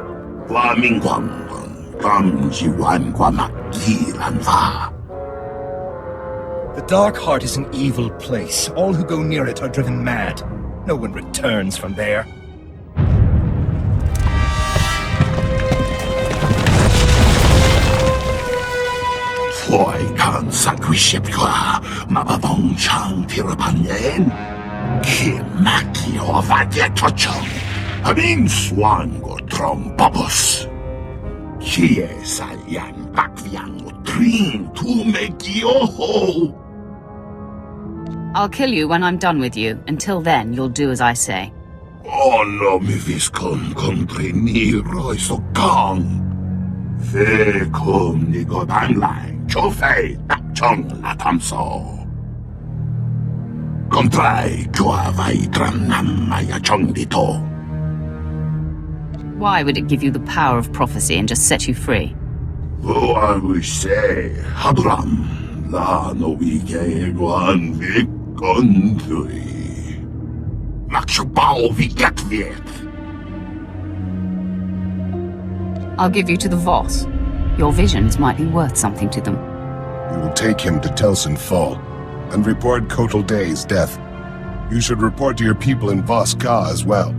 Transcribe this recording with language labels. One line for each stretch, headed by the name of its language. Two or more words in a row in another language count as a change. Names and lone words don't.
English: The Dark Heart is an evil place. All who go near it are driven mad. No one returns from there. Hoy kan sagwishipka mababong chang pirapanyen. Kimaki ovadietochong. Aming swango trombobos. Kie sayan bakviang utrin tumekioho. I'll kill you when I'm done with you. Until then, you'll do as I say. Oh no mi viscon compreniro so kong. Fe kum nigo banglai cho fei tak chong la tamso. Kontrai chua vai tram nam maya chong dito. Why would it give you the power of prophecy and just set you free? Oh, I wish say, Hadram, la no wike guan vik kontui. Makshubao viket viet. I'll give you to the Voss. Your visions might be worth something to them. We will take him to Telsin Fall and report Kotal Day's death. You should report to your people in Voss Ka as well.